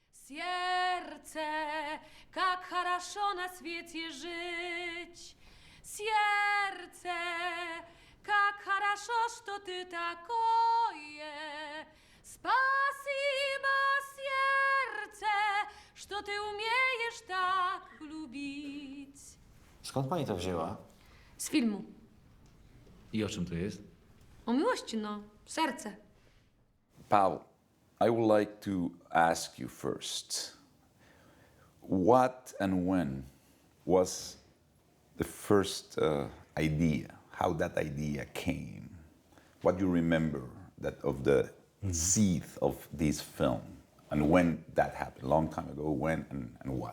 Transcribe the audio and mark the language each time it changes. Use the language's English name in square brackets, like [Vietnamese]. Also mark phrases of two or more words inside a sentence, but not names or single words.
[Russian] Сердце, как хорошо на свете жить. Сердце, как хорошо, что ты такое. Спасибо, сердце, что ты умеешь так lubić. [Polish] Skąd pani to wzięła? Z filmu. I o czym to jest? O miłości, no. Serce. [English] Pawel, I would like to ask you first, what and when was the first idea, how that idea came? What do you remember that of the seed of this film, and when that happened, long time ago, when and what?